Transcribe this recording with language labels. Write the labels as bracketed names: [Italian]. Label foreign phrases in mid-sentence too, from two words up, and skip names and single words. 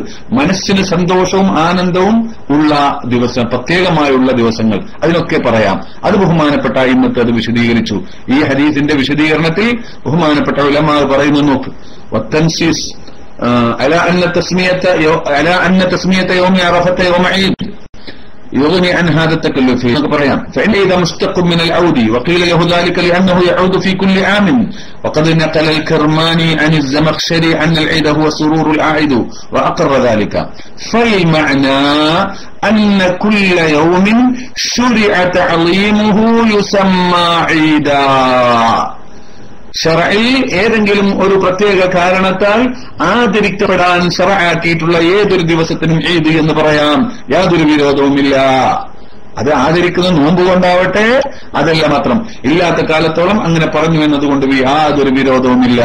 [Malayalam] മനസ്സിന് സന്തോഷവും ആനന്ദവും ഉള്ള ദിവസം, പ്രത്യേകമായുള്ള ദിവസങ്ങൾ, അതിനൊക്കെ പറയാം. അത് ബഹുമാനപ്പെട്ട ഇന്നത്തെ അത് വിശദീകരിച്ചു. ഈ ഹദീസിന്റെ വിശദീകരണത്തിൽ ബഹുമാനപ്പെട്ട ഉലമാ പറയുന്നു, നോക്ക്, [Arabic] والتنصيص على أن تسمية يوم عرفة يوم عيد يغني عن هذا التكلف. فإن إذا مشتق من العود وقيل له ذلك لأنه يعود في كل عام. وقد نقل الكرماني عن الزمخشري أن العيد هو سرور العائد وأقر ذلك. فالمعنى أن كل يوم شرع تعظيمه يسمى عيدا. [Malayalam] ശറഈൽ ഏതെങ്കിലും ഒരു പ്രത്യേക കാരണത്താൽ ആദരിക്കപ്പെടാൻ ശറആക്കിയിട്ടുള്ള ഏതൊരു ദിവസത്തിനും ഈദ് എന്ന് പറയാം. യാതൊരു വിരോധവുമില്ല. അത് ആദരിക്കുന്ന നോമ്പ് കൊണ്ടാവട്ടെ, അതല്ല മാത്രം, ഇല്ലാത്ത കാലത്തോളം അങ്ങനെ പറഞ്ഞു എന്നതുകൊണ്ട് യാതൊരു വിരോധവുമില്ല.